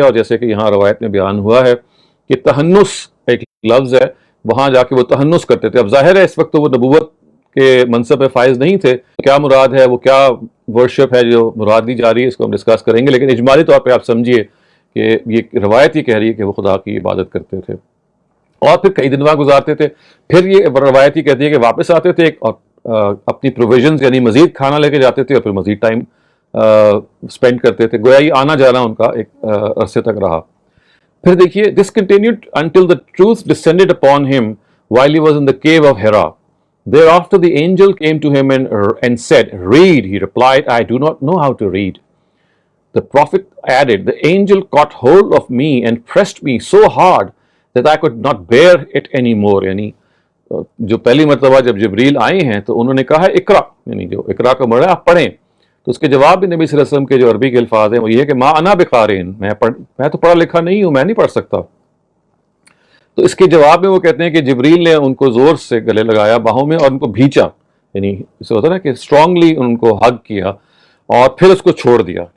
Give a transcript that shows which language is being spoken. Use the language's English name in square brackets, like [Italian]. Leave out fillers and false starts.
[Urdu] اور جیسے کہ یہاں روایت میں بیان ہوا ہے کہ تہنس ایک لفظ ہے، وہاں جا کے وہ تہنس کرتے تھے. اب ظاہر ہے اس وقت تو وہ نبوت کے منصب پہ فائز نہیں تھے، کیا مراد ہے، وہ کیا ورشپ ہے جو مراد دی جا رہی ہے، اس کو ہم ڈسکس کریں گے. لیکن اجمالی طور پہ آپ سمجھیے کہ یہ روایت یہ کہہ رہی ہے کہ وہ خدا کی عبادت کرتے تھے، اور پھر کئی دن وہاں گزارتے تھے. پھر یہ روایت یہ کہتی ہے کہ واپس آتے تھے اور اپنی پروویژنز یعنی مزید کھانا لے کے جاتے تھے، اور پھر مزید ٹائم اسپینڈ کرتے تھے. گویا یہ آنا جانا ان کا ایک عرصے تک رہا. پھر دیکھیے [English] this continued until the truth descended upon him while he was in the cave of Hira. Thereafter the angel came to him and said, "Read." He replied, "I do not know how to read." The prophet added, "The angel caught hold of me and pressed me so hard that I could not bear it anymore." [Urdu] یعنی جو پہلی مرتبہ جب جبریل آئے ہیں تو انہوں نے کہا ہے اقرا، یعنی جو اقرا کا مراد ہے آپ پڑھیں. تو اس کے جواب بھی نبی صلی اللہ علیہ وسلم کے جو عربی کے الفاظ ہیں وہ یہ ہے کہ [Arabic] ما انا بقارئ، [Urdu] میں تو پڑھا لکھا نہیں ہوں، میں نہیں پڑھ سکتا. تو اس کے جواب میں وہ کہتے ہیں کہ جبریل نے ان کو زور سے گلے لگایا باہوں میں اور ان کو بھینچا، یعنی اسے ہوتا ہے نا کہ اسٹرانگلی ان کو ہگ کیا اور پھر اس کو چھوڑ دیا.